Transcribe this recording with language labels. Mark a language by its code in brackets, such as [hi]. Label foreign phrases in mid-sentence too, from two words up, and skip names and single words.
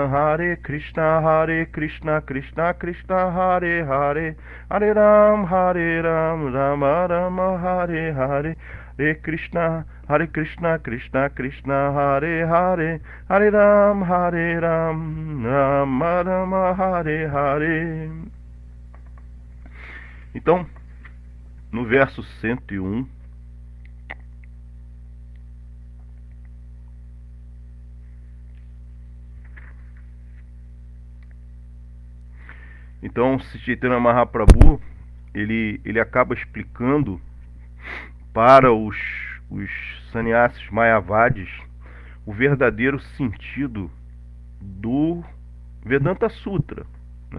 [sa] हरे कृष्ण कृष्ण कृष्ण हरे हरे, हरे राम राम राम हरे हरे, हरे कृष्ण कृष्ण कृष्ण हरे हरे, हरे राम राम राम हरे हरे. [pt] Então, no verso 101, então, Sri Chaitanya Mahaprabhu, ele acaba explicando para os sannyasis mayavadis o verdadeiro sentido do Vedanta Sutra, né?